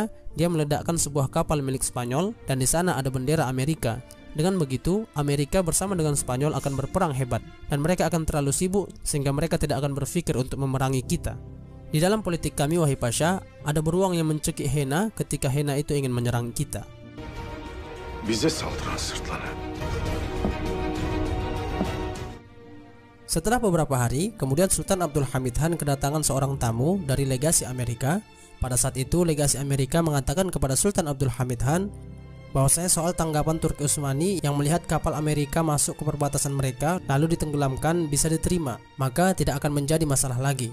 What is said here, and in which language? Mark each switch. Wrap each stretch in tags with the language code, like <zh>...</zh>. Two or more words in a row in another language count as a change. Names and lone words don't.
<id>Dia meledakkan sebuah kapal milik Spanyol dan di sana ada bendera Amerika. Dengan begitu, Amerika bersama dengan Spanyol akan berperang hebat dan mereka akan terlalu sibuk sehingga mereka tidak akan berpikir untuk memerangi kita. Di dalam politik kami wahai Pasha, ada beruang yang mencekik Hena ketika Hena itu ingin menyerang kita.</id> <tr>Bize saldıran sırtlanı.</tr> <id>Setelah beberapa hari, kemudian Sultan Abdul Hamid Han kedatangan seorang tamu dari legasi Amerika. Pada saat itu, legasi Amerika mengatakan kepada Sultan Abdul Hamid Han bahwasanya soal tanggapan Turki Utsmani yang melihat kapal Amerika masuk ke perbatasan mereka lalu ditenggelamkan bisa diterima, maka tidak akan menjadi masalah lagi.</id>